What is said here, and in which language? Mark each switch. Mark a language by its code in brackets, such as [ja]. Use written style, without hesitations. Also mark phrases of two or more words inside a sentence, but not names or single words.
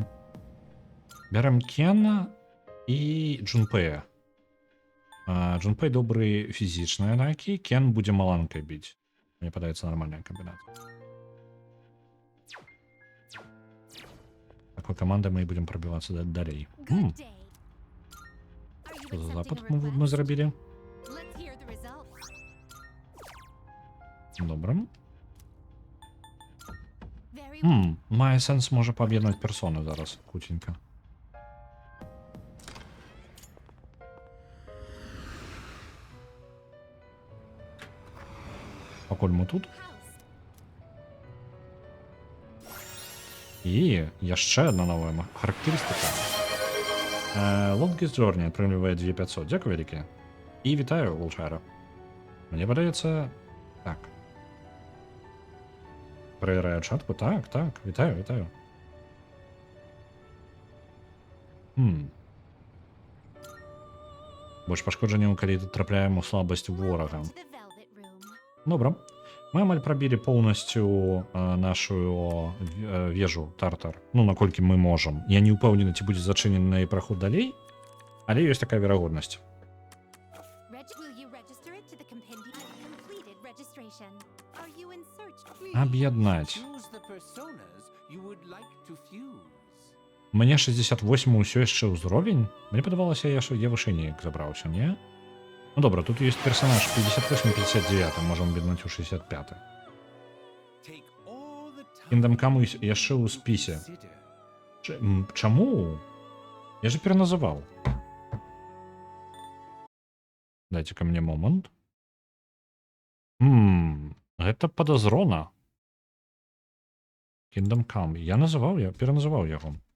[be] Бярем Кена і Джунпэя. Джунпэй добры фізічныя атакі, Кен будзе маланкай біць. Мне падаецца нармальная камбінацыя. Такой камандай мы і будзем прабівацца далей. [en] Good day. Are you [be] Што за accepting запад [en] a request? [be] мы зрабілі? [en] Let's hear the results. [be] Добра. [en] Very well. [be] Мае сэнс можа паб'яднаць персоны зараз, хуценька. Пакуль мы тут. House. І яшчэ адна новая характарыстыка. Longest Journey атрымлівае 2500. Дзякуй вялікі. І вітаю, Волчара. Мне падаецца... Так. Праверяю чатку. Так, так. Вітаю, вітаю. Больш пашкоджанняў, калі трапляем у слабасць ворага. [en] To the velvet room. [be] Добра. Мы амаль прабілі поўнасцю нашу вежу Тартар. Ну, наколькі мы можам. Я не ўпэўнены, ці будзе зачынены праход далей, але ёсць такая верагоднасць. [en] Will you register it to the compendium? Completed registration. Are you in search? [be] Аб'яднаць. [en] Choose the personas you would like to fuse. [be] Мне 68 ўсё яшчэ ўзровень? Мне падавалася, я вышэй неяк забраўся, не? Ну добра, тут ёсць персонаж 58-59, можам беднаць у 65. [en] Take all the time [be] Kingdom Come яшчэ ў спісе. consider. Чаму? Я же пераназываў. Дайце-ка мне момант. Гэта падазрона. Kingdom Come. Я пераназываў яго.